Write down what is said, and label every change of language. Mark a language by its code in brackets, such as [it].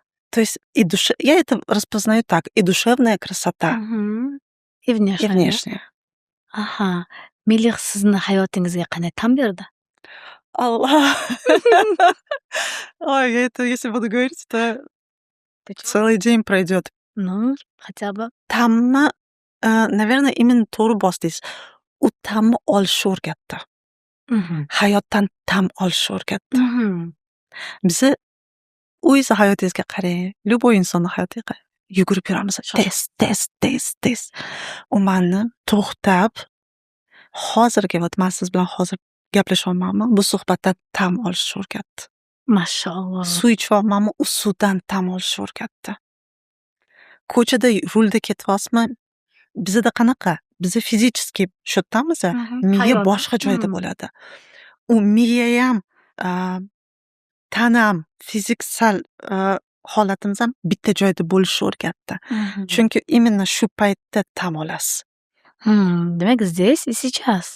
[ru] То есть я это распознаю так: и душевная красота, И и внешняя. внешняя. [uz] Aha. Melih sizni hayotingizga qanday ta'm berdi? Allah! [ru] Ой, это если буду говорить, то целый день пройдет. Ну, хотя бы. [uz] Ta'mni, [ru] наверное, именно [uz] to'g'ri bosdingiz. U ta'mni olishni o'rgatdi. Hayotdan ta'm olishni o'rgatdi. Bizni o'zingizni hayotingizga qarang, любой insonni hayotiga qarang. Yugurib yuramiz. Tez. U meni to'xtab, hozirgi man siz bilan hozir gaplashyapmanmi, bu suhbatdan ta'm olishni o'rgatdi. Mashalloh. Suv ichyapmanmi, u suvdan ta'm olishni o'rgatdi. Ko'chada rulda ketyapsizmi, bizda qanaqa? Biz fizически shu yerdamiz, miya boshqa joyda bo'ladi. U miyayam, tanam, fiziksal holatimiz ham bitta joyda bo'lishni o'rgatdi. Chunki именно shu paytda ta'm olasiz. Demak, [ru] здесь и сейчас.